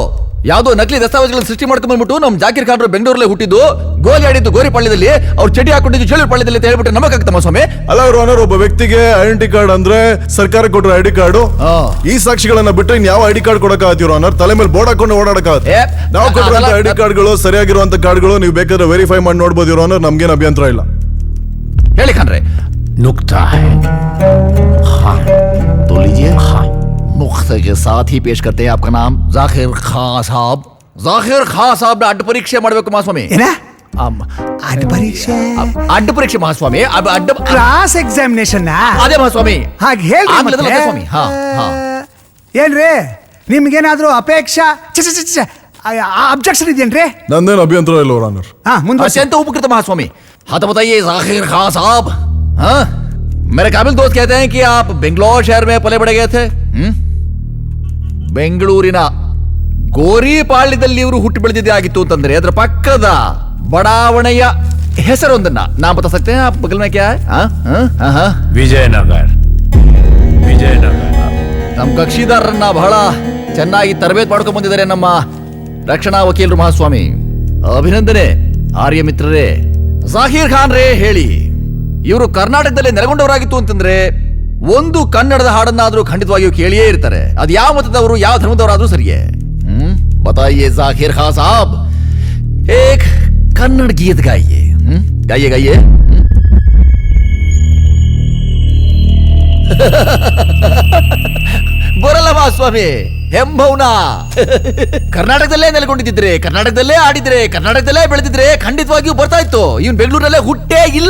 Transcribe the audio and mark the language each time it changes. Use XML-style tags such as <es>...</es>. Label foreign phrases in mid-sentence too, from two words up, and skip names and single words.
<kn>ಯಾವುದೋ ನಕಲಿ ದಸ್ತಾವೇಜುಗಳನ್ನು ಸೃಷ್ಟಿ ಮಾಡ್ಕೊಂಡ್ಬಿಟ್ಟು ನಮ್ಮ ಜಾಕೀರ್ ಖಾನ್ ಬೆಂಗಳೂರಲ್ಲೇ ಹುಟ್ಟಿದ್ದು, ಗೋಲಿ ಆಡಿದ್ದು ಗೋರಿಪಾಳ್ಯದಲ್ಲಿ, ಅವ್ರು ಚಡಿ ಹಾಕೊಂಡಿದ್ದು ಚೇಳುಪಾಳ್ಯದಲ್ಲಿ ಅಂತ ಹೇಳ್ಬಿಟ್ಟು ನಮಗಾಗ್ತಮ್ಮ ಸ್ವಾಮಿ. ಅಲ್ಲ ಯುವರ್, ಒಬ್ಬ ವ್ಯಕ್ತಿಗೆ</kn> <en>identity card</en> <kn>ಅಂದ್ರೆ ಸರ್ಕಾರ ಕೊಟ್ಟರೆ</kn> <en>ID card.</en> <kn>ಈ ಸಾಕ್ಷಿಗಳನ್ನ ಬಿಟ್ಟರೆ ಇನ್ ಯಾವ</kn> <en>ID card</en> <kn>ಕೊಡಕ್ಕಾಗತ್ತೆ ಯುವರ್? ತಲೆ ಮೇಲೆ ಬೋರ್ಡ್ ಹಾಕೊಂಡು ಓಡಾಡಕ್ಕಾಗತ್ತೆ. ನಾವು ಕೊಟ್ಟಿರುವಂತ</kn> <en>ID cards</en> <kn>ಸರಿಯಾಗಿರುವಂತ ಕಾರ್ಡ್ಗಳು ನೀವು ಬೇಕಾದ್ರೆ ವೆರಿಫೈ ಮಾಡಿ ನೋಡ್ಬೋದು ಯುವರ್. ನಮ್ಗೇನು ಅಭ್ಯಂತರ ಇಲ್ಲ. ಹೇಳಿ ಖಾನ್ರೆ.</kn> <hi>नुक्ता है हाँ तो लीजिए। हाँ नुक्ते के साथ ही पेश करते हैं आपका नाम जाकिर खान साहब.</hi> <kn>जाकिर खान साहब ಅಡ್ಡ ಪರೀಕ್ಷೆ ಮಾಡಬೇಕು ಮಹಾಸ್ವಾಮಿ. ಅಡ್ಡ ಪರೀಕ್ಷೆ ಅಡ್ಡ ಪರೀಕ್ಷೆ ಮಹಾಸ್ವಾಮಿ. ಅಡ್ಡ</kn> <en>class examination</en> <kn>ಅದೇ ಮಹಾಸ್ವಾಮಿ. ಹಾಗೆ ಹೇಳಿ ಸ್ವಾಮಿ. ಏನ್ರಿ ನಿಮ್ಗೇನಾದ್ರೂ ಅಪೇಕ್ಷಾ ಅಬ್ಜೆಕ್ಷನ್ ಇದೆಯೇನ್ರಿ? ನಂದೇನು ಅಭ್ಯಂತರ ಇಲ್ಲ ಯುವರ್.</kn> <hi>अत्यंत उपकृत महास्वामी. हाँ तो बताइए जाकिर खान साहब, हाँ मेरे काबिल दोस्त कहते हैं कि आप बेंगलोर शहर में पले बढ़े गए थे.</hi> <kn>ಬೆಂಗಳೂರಿನ ಗೋರಿಪಾಳ್ಯದಲ್ಲಿ ಇವರು ಹುಟ್ಟು ಬೆಳೆದಿದ್ದೇ ಆಗಿತ್ತು ಅಂತಂದ್ರೆ ಅದರ ಪಕ್ಕದ ಬಡಾವಣೆಯ ಹೆಸರೊಂದನ್ನ</kn> <hi>ना बता सकते</hi> <kn>हैं?</kn> <hi>आप बगल में क्या है? विजयनगर.</hi> <kn>ನಮ್ಮ ಕಕ್ಷಿದಾರರನ್ನ ಬಹಳ ಚೆನ್ನಾಗಿ ತರಬೇತಿ ಮಾಡ್ಕೊಂಡು ಬಂದಿದ್ದಾರೆ ನಮ್ಮ ರಕ್ಷಣಾ ವಕೀಲರು ಮಹಾಸ್ವಾಮಿ. ಅಭಿನಂದನೆ ಆರ್ಯ ಮಿತ್ರರೇ. ಜಾಕೀರ್ ಖಾನ್ ರೇ, ಹೇಳಿ, ಇವರು ಕರ್ನಾಟಕದಲ್ಲಿ ನೆಲೆಗೊಂಡವರಾಗಿತ್ತು ಅಂತಂದ್ರೆ ಒಂದು ಕನ್ನಡದ ಹಾಡನ್ನಾದ್ರೂ ಖಂಡಿತವಾಗಿಯೂ ಕೇಳಿಯೇ ಇರ್ತಾರೆ. ಅದು ಯಾವ ಮತದವರು ಯಾವ ಧರ್ಮದವರಾದ್ರೂ ಸರಿಯೇ.</kn> <hi>बताइए जाकिर खान साहब, एक कन्नड़ गीत गाइए. गाइए गाइए.</hi> <kn>ಬರಲ್ಲ ಮಹಾಸ್ವಾಮಿ, ಹೆಂಬೌನ. ಕರ್ನಾಟಕದಲ್ಲೇ ನೆಲೆಗೊಂಡಿದ್ರೆ, ಕರ್ನಾಟಕದಲ್ಲೇ ಆಡಿದ್ರೆ, ಕರ್ನಾಟಕದಲ್ಲೇ ಬೆಳೆದಿದ್ರೆ ಖಂಡಿತವಾಗಿಯೂ ಬರ್ತಾ ಇತ್ತು. ಇವನ್ ಬೆಂಗಳೂರಲ್ಲೇ ಹುಟ್ಟೇ ಇಲ್ಲ.</kn>